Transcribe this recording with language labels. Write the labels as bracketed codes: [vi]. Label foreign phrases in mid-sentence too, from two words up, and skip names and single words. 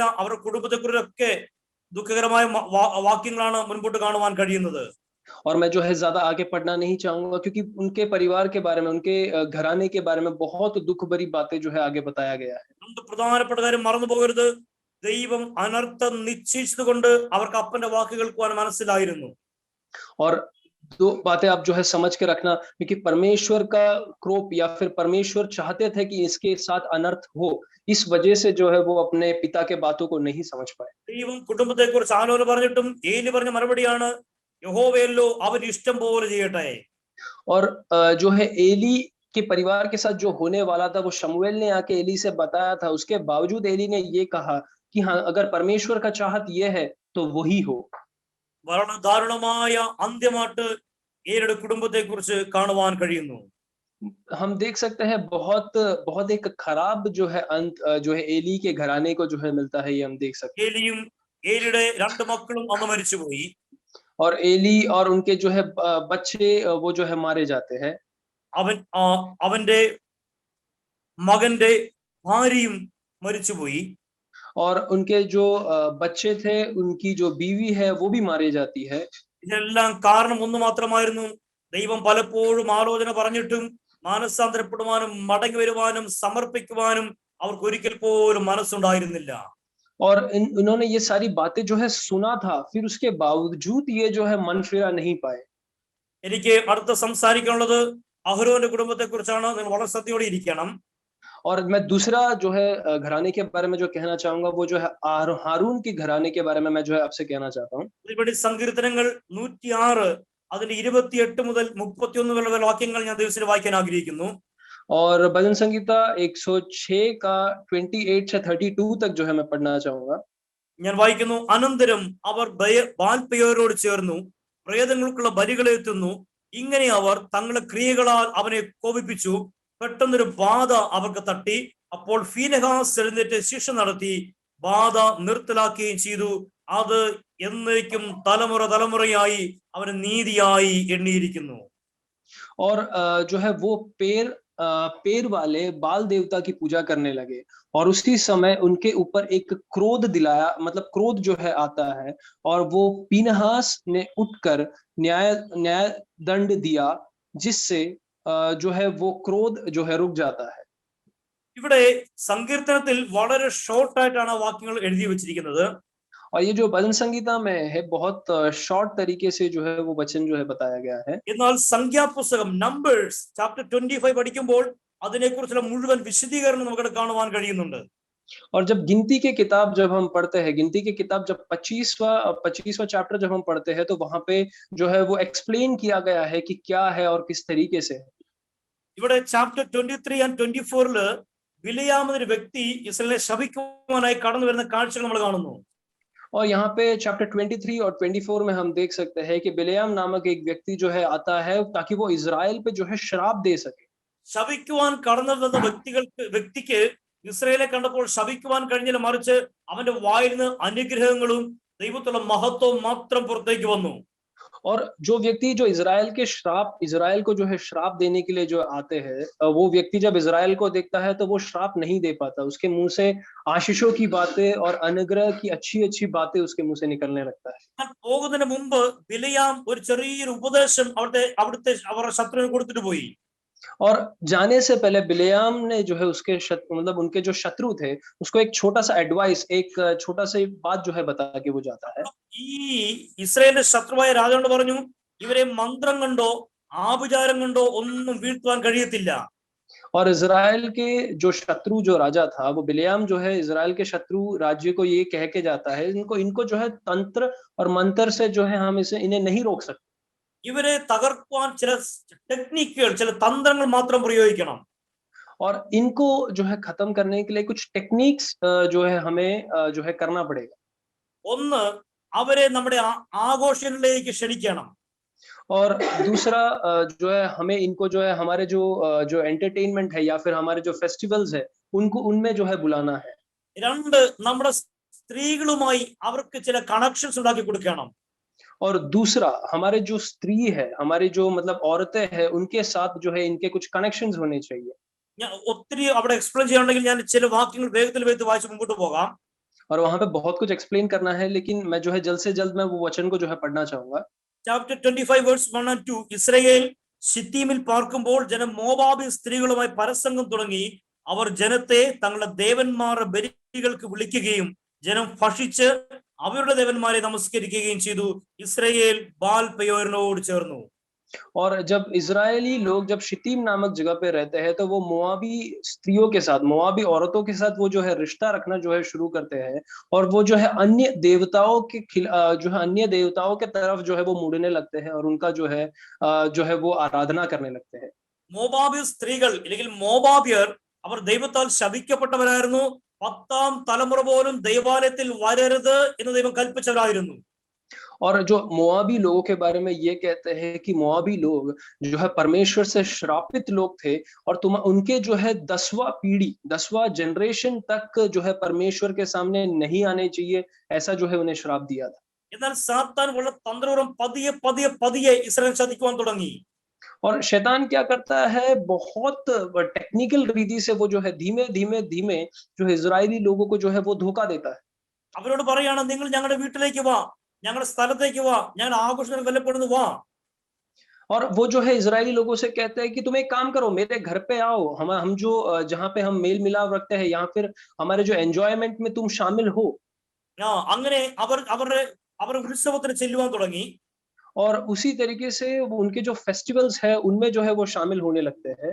[ml] അവരുടെ കുടുംബത്തെക്കുറിച്ചൊക്കെ ദുഃഖകരമായ വാക്യങ്ങളാണ് മുൻപോട്ട് കാണുവാൻ കഴിയുന്നത്. [hi] और मैं जो है ज्यादा आगे पढ़ना नहीं चाहूंगा, क्योंकि उनके परिवार के बारे में, उनके घराने के बारे में बहुत दुख भरी बातें जो है आगे बताया गया है। [ml] നമുക്ക് പ്രധാനപ്പെട്ട കാര്യം മറന്നു പോകരുത്. ദൈവം അനർത്ഥം നിശ്ചയിച്ചതുകൊണ്ട് അവർക്ക് അപ്പന്റെ വാക്ക് കേൾക്കുവാൻ മനസ്സിലായിരുന്നു. [hi] और 2 बातें आप जो है समझ के रखना, क्योंकि परमेश्वर का क्रोध या फिर परमेश्वर चाहते थे कि इसके साथ अनर्थ हो, इस वजह से जो है वो अपने पिता के बातों को नहीं समझ पाए। [ml] ദൈവം കുടുംബത്തെക്കുറിച്ച് ആലോചന പറഞ്ഞിട്ടും ഏലി പറഞ്ഞ മറുപടിയാണ്, യഹോവയല്ലോ അവൻ ഇഷ്ടം പോലെ ചെയ്യട്ടെ. [hi] और जो है एली के परिवार के साथ जो होने वाला था, वो शमूएल ने आके एली से बताया था। उसके बावजूद एली ने ये कहा कि हाँ, अगर परमेश्वर का चाहत ये है तो वही हो। [ml] വളരെ ദാരുണമായ അന്ത്യമായിട്ട് ഏലിയുടെ കുടുംബത്തെക്കുറിച്ച് കാണുവാൻ കഴിയുന്നു. [hi] हम देख सकते हैं बहुत बहुत एक खराब जो है अंत जो है एली के घराने को जो है मिलता है, ये हम देख सकते [ml] ഏലിയും ഏലിയുടെ 2 മക്കളും അന്ന് മരിച്ചുപോയി. [hi] हैं। और एली और उनके जो है बच्चे वो जो है मारे जाते हैं। [ml] അവൻ അവന്റെ മകന്റെ ഭാര്യയും മരിച്ചുപോയി. [hi] और उनके जो बच्चे थे, उनकी जो बीवी है वो भी मारी जाती है। [ml] ഇതെല്ലാം കാരണം ഒന്ന് മാത്രമായിരുന്നു. ദൈവം പലപ്പോഴും ആലോചന പറഞ്ഞിട്ടും മാനസാന്തരപ്പെടുവാനും മടങ്ങി വരുവാനും സമർപ്പിക്കുവാനും അവർക്ക് ഒരിക്കൽ പോലും മനസ്സുണ്ടായിരുന്നില്ല. [hi] और इन्होंने ये सारी बातें जो है सुना था, फिर उसके बावजूद ये जो है मन फिरा नहीं पाए। [ml] എനിക്ക് അടുത്ത സംസാരിക്കാനുള്ളത് അഹരോന്റെ കുടുംബത്തെക്കുറിച്ചാണ്. നിങ്ങൾ വളരെ ശ്രദ്ധയോടെ ഇരിക്കണം. [hi] और मैं दूसरा जो है घराने के बारे में जो कहना चाहूंगा, वो जो है हारून के घराने के बारे में मैं जो है आपसे कहना चाहता हूँ। [ml] ഇതിൽപ്പെടി സങ്കീർത്തനങ്ങൾ 106 അതിന്റെ 28 മുതൽ 31 വരെയുള്ള വാക്യങ്ങൾ ഞാൻ ദിവസത്തിൽ വായിക്കാൻ ആഗ്രഹിക്കുന്നു. [hi] और भजन संगीता 106 का 28 से 32 तक जो है मैं पढ़ना चाहूंगा। [ml] ഞാൻ വായിക്കുന്നു. അനന്തരം അവർ ബാൽപെയോരോട് ചേർന്നു പ്രേതങ്ങൾക്കുള്ള ബലികളെ എത്തുന്നു. ഇങ്ങനെ അവർ തങ്ങളുടെ ക്രിയകളാൽ അവനെ കോപിപ്പിച്ചു. പെട്ടെന്നൊരു ബാധ അവർക്ക് തട്ടി. അപ്പോൾ ഫീനെഹാസ് എഴുന്നേറ്റ് ശിക്ഷ നടത്തി ബാധ നിർത്തലാക്കുകയും ചെയ്തു. അത് എന്നേക്കും തലമുറ തലമുറയായി അവന് നീതിയായി എണ്ണിയിരിക്കുന്നു. [hi] और जो है वो पेड़ वाले बाल देवता की पूजा करने लगे, और उसी समय उनके ऊपर एक क्रोध दिलाया, मतलब क्रोध जो है आता है, और वो पीनहास ने उठकर न्याय दंड दिया, जिससे जो है वो क्रोध जो है रुक जाता है। [ml] ഇവിടെ സങ്കീർത്തനത്തിൽ വളരെ ഷോർട്ടായിട്ടാണ് ആ വാക്യങ്ങൾ എഴുതി വെച്ചിരിക്കുന്നത്. [hi] और ये जो भजन संगीता में है, बहुत शॉर्ट तरीके से जो है वो वचन जो है बताया गया है। [ml] എന്നാൽ സംഖ്യാപുസ്തകം നമ്പേഴ്സ് ചാപ്റ്റർ 25 പഠിക്കുമ്പോൾ അതിനെക്കുറിച്ചുള്ള മുഴുവൻ വിശദീകരണം നമുക്ക് കാണുവാൻ കഴിയുന്നുണ്ട്. [hi] और जब गिनती के किताब जब हम पढ़ते हैं, गिनती की किताब जब 25वां चैप्टर जब हम पढ़ते हैं, तो वहां पे जो है वो एक्सप्लेन किया गया है कि क्या है और किस तरीके से है। [ml] ഇവിടെ [en] chapter 23 and 24 [ml] ബിലിയാം എന്നൊരു വ്യക്തി ഇസ്രായേലിനെ ശപിക്കുവാനായി കടന്നു വരുന്ന കാഴ്ചകൾ നമ്മൾ കാണുന്നു. [hi] और यहाँ पे चैप्टर 23 और 24 में हम देख सकते हैं कि बिलेयाम नामक एक व्यक्ति जो है आता है, ताकि वो इजराइल पे जो है श्राप दे सके। [ml] ശപിക്കുവാൻ കടന്നു വന്ന വ്യക്തിക്ക് ഇസ്രായേലെ കണ്ടപ്പോൾ ശപിക്കുവാൻ കഴിഞ്ഞില്ല, മറിച്ച് അവന്റെ വായിൽ നിന്ന് അനുഗ്രഹങ്ങളും ദൈവത്തിലുള്ള മഹത്വവും മാത്രം പുറത്തേക്ക് വന്നു. [hi] और जो व्यक्ति जो इजराइल को जो है श्राप देने के लिए जो आते हैं, वो व्यक्ति जब इजराइल को देखता है तो वो श्राप नहीं दे पाता। उसके मुंह से आशीषों की बातें और अनुग्रह की अच्छी बातें उसके मुंह से निकलने लगता है। [ml] പോകുന്നതിന് മുമ്പ് ബിലിയാം ഒരു ചെറിയൊരു ഉപദേശം അവിടുത്തെ അവരുടെ ശത്രുവിന് കൊടുത്തിട്ട് പോയി. [hi] और जाने से पहले बिलेयाम ने जो है उसके मतलब उनके जो शत्रु थे, उसको एक छोटा सा एडवाइस, एक छोटा सा बात जो है बता के वो जाता है। [ml] ഈ ഇസ്രായേലിന്റെ ശത്രുവായ രാജാവിനോട് പറഞ്ഞു, ഇവരെ മന്ത്രം കൊണ്ടോ ആഭിചാരം കൊണ്ടോ ഒന്നും വീഴ്ത്തുവാൻ കഴിയത്തില്ല. [hi] और इज़राइल के जो शत्रु जो राजा था, वो बिलेयाम जो है इज़राइल के शत्रु राज्य को ये कह के जाता है, इनको इनको जो है तंत्र और मंत्र से जो है हम इन्हें नहीं रोक सकते। [ml] ഇവരെ തകർക്കുവാൻ ചില ടെക്നിക്കുകൾ, ചില തന്ത്രങ്ങൾ മാത്രം പ്രയോഗിക്കണം. [hi] और इनको जो है खत्म करने के लिए कुछ टेक्निक्स जो है हमें जो है करना पड़ेगा। [ml] ഒന്ന്, അവരെ നമ്മുടെ ആഘോഷങ്ങളിലേക്ക് ക്ഷണിക്കണം. [hi] और दूसरा जो है हमें इनको जो है हमारे जो एंटरटेनमेंट है या फिर हमारे जो फेस्टिवल्स है उनको उनमें जो है बुलाना है। [ml] രണ്ട്, നമ്മുടെ സ്ത്രീകളുമായി അവർക്ക് ചില കണക്ഷൻസ് ഉണ്ടാക്കി കൊടുക്കണം. [hi] और दूसरा हमारे जो स्त्री है, हमारी जो मतलब औरतें हैं, उनके साथ जो है इनके कुछ कनेक्शंस होने चाहिए। [ml] ഞാൻ ഒത്തിരി അവിടെ എക്സ്പ്ലെയിൻ ചെയ്യാനുണ്ടെങ്കിൽ ഞാൻ ചില വാക്യങ്ങൾ വേഗത്തിൽ വായിച്ച് മുമ്പോട്ട് പോകാം. [hi] और वहां पे बहुत कुछ एक्सप्लेन करना है, लेकिन मैं जो है जल्द से जल्द मैं वो वचन को जो है पढ़ना चाहूंगा। [en] chapter 25 verse 1 and 2. [ml] ഇസ്രായേൽ ശിത്തീമിൽ പാർക്കുമ്പോൾ ജനം മോവാബി സ്ത്രീകളുമായി പരസംഗം തുടങ്ങി. അവർ ജനത്തെ തങ്ങളുടെ ദേവന്മാരുടെ ബലികൾക്ക് വിളിക്കുകയും ജനം ഭക്ഷിച്ച് അവരുടെ ദേവന്മാരെ നമസ്കരിക്കുകയും ചെയ്തു. ഇസ്രായേൽ ബാൽ പെയോരിനോട് ചേർന്നു. [hi] और जब इजरायली लोग जब शितीम नामक जगह पे रहते हैं, तो वो मोआबी स्त्रियों के साथ, मोआबी औरतों के साथ वो जो है रिश्ता रखना जो है शुरू करते हैं, और वो जो है अन्य देवताओं के जो है अन्य देवताओं के तरफ जो है वो मुड़ने लगते हैं और उनका जो है वो आराधना करने लगते हैं। [ml] മോവാബി സ്ത്രീകൾ അല്ലെങ്കിൽ മോവാബിയർ അവർ ദൈവത്താൽ ശപിക്കപ്പെട്ടവരായിരുന്നു. 10ാം തലമുറ പോലും ദൈവാലയത്തിൽ വരരുത് എന്ന് ദൈവം കൽപ്പിച്ചവരായിരുന്നു. [hi] और जो मोआबी लोगों के बारे में ये कहते हैं कि मोआबी लोग जो है परमेश्वर से श्रापित लोग थे, और उनके जो है 10वां पीढ़ी 10वां जनरेशन तक जो है परमेश्वर के सामने नहीं आने चाहिए, ऐसा जो है उन्हें श्राप दिया था। [ml] എന്നാൽ സാത്താൻ ഉള്ള തന്ത്രപൂർവ്വം പതിയെ പതിയെ പതിയെ ഇസ്രായേൽ ചതിക്കുവാൻ തുടങ്ങി. [hi] और शैतान क्या करता है, बहुत टेक्निकल रीति से वो जो है धीमे धीमे धीमे जो है इजरायली लोगों को जो है वो धोखा देता है। [ml] അവരോട് പറയാണ്, നിങ്ങൾ ഞങ്ങളുടെ വീട്ടിലേക്ക് വാ, ഞങ്ങളുടെ സ്ഥലത്തേക്ക് വാ, ഞങ്ങളുടെ ആഘോഷങ്ങൾ വല്ലപ്പെടുന്നു വാ. [hi] और वो जो है इजरायली लोगों से कहते हैं कि तुम एक काम करो, मेरे घर पे आओ, हम जो जहाँ पे हम मेल मिलाप रखते हैं, या फिर हमारे जो एंजॉयमेंट में तुम शामिल हो। [ml] അങ്ങനെ അവരുടെ ഉത്സവത്തിന് ചെല്ലുവാൻ തുടങ്ങി. [hi] और उसी तरीके से वो उनके जो फेस्टिवल्स है उनमें जो है वो शामिल होने लगते हैं।